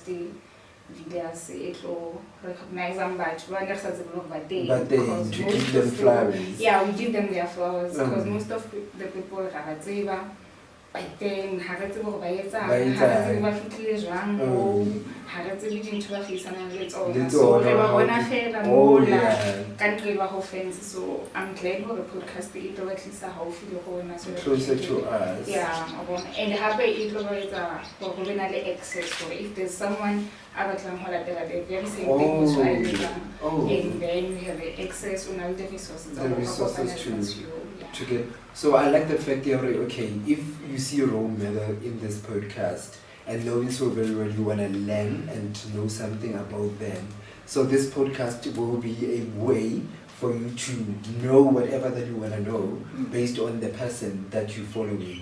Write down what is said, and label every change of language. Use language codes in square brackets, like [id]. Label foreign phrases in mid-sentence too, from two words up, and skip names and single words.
[en] Videos, it will recognize them, but to give them flowers. Yeah, we give them their flowers because most of the people are but then [st] ha re tsebe dintho ba feisanang le tsona Le [en] so [st] tsona, re ba [en] how [st] bona [en] to- [st] fela [en] Oh, [st] mola [en] yeah. [st] ka ntle ba ho fence [en] so I'm glad [st] hore podcast e tlo ba tlisa haufi le rona [en] so that Closer we can- to us. [st] yeah a bona and hape e tlo ba etsa hore ho be na le access [en] so if there's someone [st] a batlang ho latela [en] the very same thing Oh. so I etsang Oh. and then we have the access on all the resources The resources yeah. To get. So I like the fact that, okay, if you see a role model in this podcast and knowing so very well you want to learn and to know something about them, so this podcast will be a way for you to know whatever that you want to know based on the person that you're following.